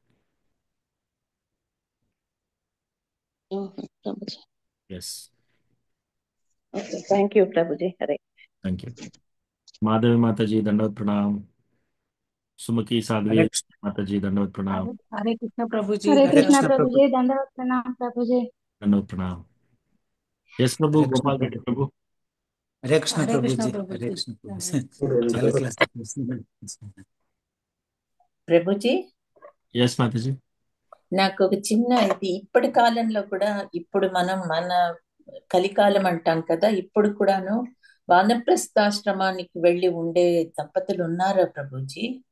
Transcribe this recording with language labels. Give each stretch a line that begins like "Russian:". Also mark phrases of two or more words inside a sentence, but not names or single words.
Telugu: ప్రభుజీ, ఎస్.
English: Okay, thank you
Telugu: ప్రభుజీ. హరే
English: thank you.
Telugu: మాధవి మాతాజీ దండవత్ ప్రణామ్. సుమకి సాధ్వి హరే కృష్ణ మాతాజీ దండవత్ ప్రణామ్. హరే కృష్ణ ప్రభుజీ,
Hindi: हरे
Telugu: హరే
Hindi: कृष्णा
Telugu: కృష్ణ
Hindi: प्रभु
Telugu: ప్రభు
Hindi: जी, दंडवत प्रणाम प्रभु जी।
Telugu: దండవత్ ప్రణామ్. ఎస్ ప్రభు, హరే కృష్ణ గోపాల్ రెడ్డి ప్రభు ప్రభు. హరే కృష్ణ
Hindi: हरे कृष्णा
Telugu: ప్రభుజీ
Hindi: प्रभु
Telugu: హరే
Hindi: जी।
Telugu: కృష్ణ ప్రభు
Hindi: धन्यवाद।
Telugu: చాలా క్లాస్ ప్రభుజీ, ఎస్ మాతాజీ. నాకు ఒక చిన్న ఇది ఇప్పటి కాలంలో కూడా ఇప్పుడు మన కలికాలం అంటాం కదా, ఇప్పుడు కూడాను వానప్రస్థాశ్రమానికి వెళ్ళి ఉండే దంపతులు ఉన్నారా ప్రభుజీ?